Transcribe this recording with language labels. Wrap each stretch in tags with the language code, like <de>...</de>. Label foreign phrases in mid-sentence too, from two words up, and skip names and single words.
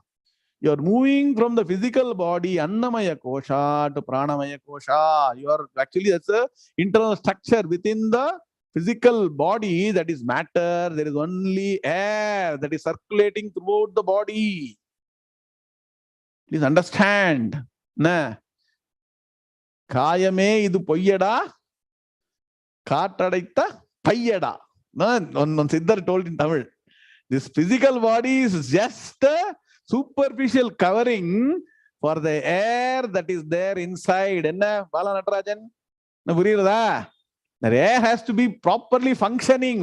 <en>You're moving from the physical body, Annamaya Kosha, to Prānāmaya Kosha. Actually, that's the internal structure within the physical body, that is matter. There is only air that is circulating throughout the body. Please understand.</en> <ta>நா காயமே இது பொய்யடா, காற்றடைத்த பையடா.</ta> <en>One Siddhar told in Tamil. This physical body is just a superficial covering for the air that is there inside.</en> <ta>Enna Bala Natarajan?</ta> <en>The air has to be properly functioning.</en>